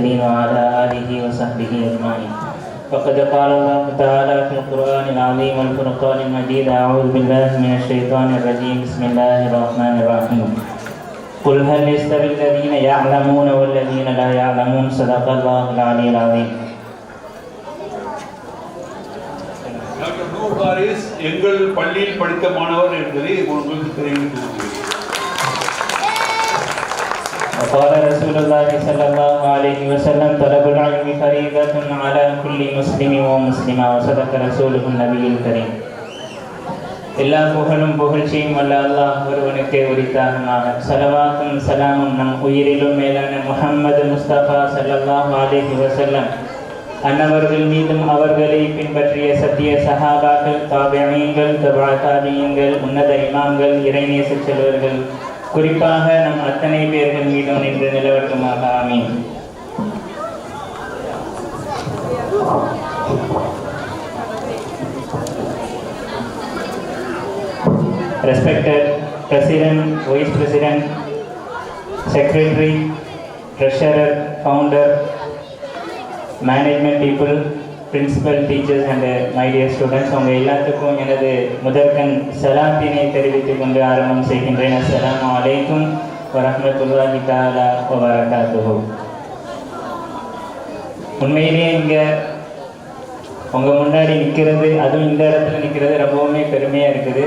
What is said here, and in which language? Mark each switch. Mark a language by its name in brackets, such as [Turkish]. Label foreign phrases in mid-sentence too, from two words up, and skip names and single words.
[Arabic] وعلى آله وصحبه أجمعين. فقد قال الله تعالى في القرآن العظيم والفرقان المجيد: أعوذ بالله من الشيطان الرجيم. بسم الله الرحمن الرحيم. قل هل يستوي الذين يعلمون والذين لا يعلمون. صدق الله العلي العظيم. [Tamil] டாக்டர் நூர் ஹாரிஸ் எங்கள் பள்ளியில் படித்த மாணவர் என்பதை உங்களுக்கு தெரிவித்துள்ளேன். [Arabic] قال رسول الله صلى الله عليه وسلم: طلب العلم فريضة على كل مسلم ومسلمة. وصدق رسوله النبي الكريم. [Tamil] எல்லா புகழும் புகழ்ச்சியும் வல்ல அல்லாஹ் ஒருவனுக்கே உரித்தாகுமாக. ஸலவாத்தும் சலாமும் நம் உயிரிலும் மேலான முஹம்மது முஸ்தபா [Arabic] صلى الله عليه وسلم [Tamil] அன்னவர்கள் மீதும் அவர்களை பின்பற்றிய சத்திய சஹாபாக்கள், தாபிஈன்கள், தபா தாபிஈன்கள், உன்னத இமாம்கள், இறைநேச செல்வர்கள், குறிப்பாக நம் அத்தனை பேர்கள் மீதும் நின்று நிலவட்டுமாக. ஆமீன். [English] Respected President, Vice President, Secretary, Treasurer, Founder, Management people, Principal, Teachers and my dear students, [Tamil] உங்கள் எல்லாத்துக்கும் எனது முதற்கண் சலாத்தினை தெரிவித்துக் கொண்டு ஆரம்பம் செய்கின்றேன். [Arabic] السلام عليكم ورحمة الله تعالى و بركاته. [Tamil] உண்மையிலேயே இங்கே உங்கள் முன்னாடி நிற்கிறது, அதுவும் இந்த இடத்துல நிற்கிறது ரொம்பவுமே பெருமையாக இருக்குது.